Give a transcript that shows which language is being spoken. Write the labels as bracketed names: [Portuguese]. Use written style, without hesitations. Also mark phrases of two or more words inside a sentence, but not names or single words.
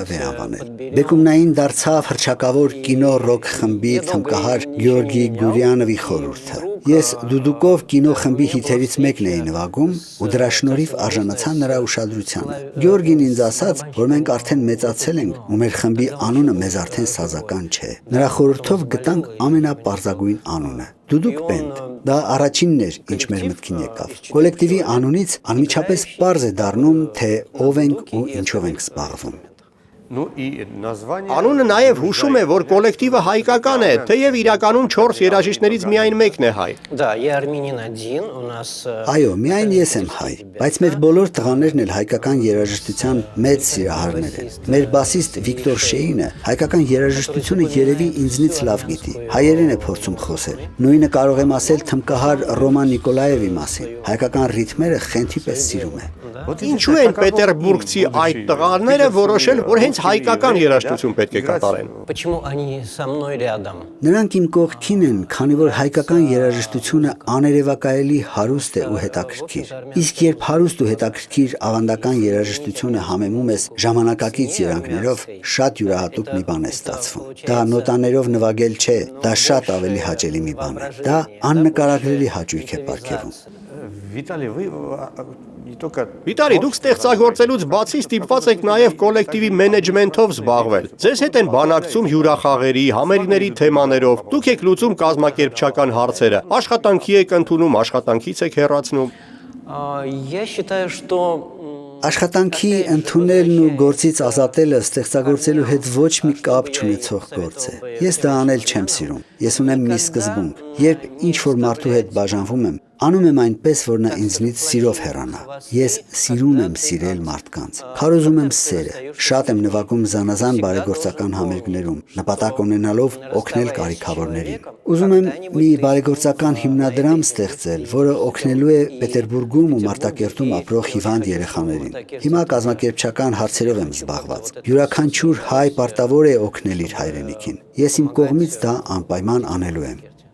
[Armenian] վերանվանել։ Բեկումնային դարձավ հռչակավոր կինո ռոք խմբի թմկահար Գեորգի Գուրյանովի խորհուրդը։ Ես դուդուկով կինո խմբի հիթերից մեկն էի նվագում ու դրա շնորհիվ արժանացա նրա ուշադրությանը։ Գեորգին ինձ ասաց, որ մենք արդեն մեծացել ենք ու մեր խմբի անունը մեզ արդեն սազական չէ։ Նրա խորհրդով գտանք ամենապարզագույն անունը՝ Դուդուկ բենդ։ Դա առաջինն էր, ինչ մեր մտքին եկավ։ Կոլեկտիվի անունից անմիջապես պարզ է դառնում, թե ով ենք ու ինչով ենք զբաղվում։ Անունը նաև հուշում է, որ կոլեկտիվը հայկական է, թեև իրականում 4 երաժիշտներից միայն մեկն է հայ։ [Russian] Да, я армянин один, у нас [Armenian] Այո, միայն ես եմ հայ, բայց մեր բոլոր տղաներն էլ հայկական երաժշտության մեծ սիրահարներ են։ Մեր բասիստ Վիկտոր Շեյինը հայկական երաժշտությունը երևի ինձնից լավ գիտի։ Հայերեն է փորձում խոսել։ Նույնը կարող եմ ասել թմկահար Ռոման Նիկոլաևի մասին։ Հայկական ռիթմերը խենթի պես սիրում է։ Ինչու են պետերբուրգցի այդ տղաները որոշել, որ հենց հայկական երաժշտություն պետք է կատարեն։ [Russian] Почему они со мной рядом? [Armenian] Նրանք իմ կողքին են, քանի որ հայկական երաժշտությունը աներևակայելի հարուստ է ու հետաքրքիր։ Իսկ երբ հարուստ ու հետաքրքիր ավանդական երաժշտությունը համեմում ես ժամանակակից երանգներով, շատ յուրահատուկ մի բան է ստացվում։ Դա նոտաներով նվագել չէ, դա շատ ավելի հաճելի մի բան է։ Դա աննկարագրելի հաճույք է պարգևում։ Վիտալի, դուք ստեղծագործելուց բացի ստիպված եք նաև կոլեկտիվի մենեջմենթով զբաղվել։ Ձեզ հետ են բանակցում հյուրախաղերի, համերգների թեմաներով, դուք եք լուծում կազմակերպչական հարցերը, աշխատանքի եք ընդունում, աշխատանքից եք հեռացնում։ [Russian] Я считаю, что [Armenian] Աշխատանքի ընդունելն ու գործից ազատելը ստեղծագործելու հետ ոչ մի կապ չունեցող գործ է։ Ես դա անել չեմ սիրում։ Ես ունեմ մի սկզբունք. երբ ինչ-որ մարդու հետ բաժանվում եմ, Անում եմ այնպես, որ նա ինձնից սիրով հեռանա։ Ես սիրում եմ սիրել մարդկանց։ Քարոզում եմ սերը։ Շատ եմ նվագում զանազան բարեգործական համերգներում, նպատակ ունենալով օգնել կարիքավորներին։ Ուզում եմ մի բարեգործական հիմնադրամ ստեղծել, որը օգնելու է Պետերբուրգում ու Մարտակերտում ապրող հիվանդ երեխաներին։ Հիմա կազմակերպչական հարցերով եմ զբաղված։ Յուրաքանչյուր հայ պարտավոր է օգնել իր հայրենիքին։ Ես իմ կողմից դա անպայման անելու եմ։